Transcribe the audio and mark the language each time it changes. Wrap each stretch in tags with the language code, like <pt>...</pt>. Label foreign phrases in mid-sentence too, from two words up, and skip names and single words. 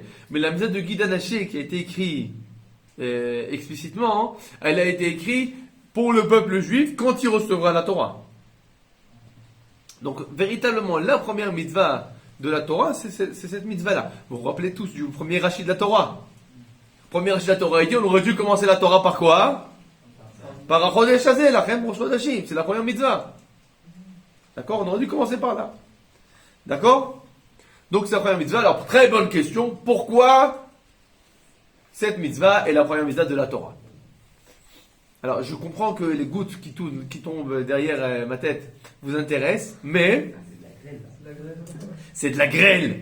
<fr>Mais la mitzvah de Guide Anaché qui a été écrite explicitement, elle a été écrite pour le peuple juif quand il recevra la Torah. Donc, véritablement, la première mitzvah de la Torah, c'est cette mitzvah-là. Vous vous rappelez tous du premier rachis de la Torah. Premier rachis de la Torah, il dit, on aurait dû commencer la Torah par quoi?</fr> <he>Par החודש הזה לכם ראש חודשים.</he> <fr>C'est la première mitzvah. D'accord? On aurait dû commencer par là. D'accord? Donc c'est la première mitzvah. Alors, très bonne question. Pourquoi cette mitzvah est la première mitzvah de la Torah? Alors, je comprends que les gouttes qui tombent derrière ma tête vous intéressent, mais c'est de la grêle.</fr>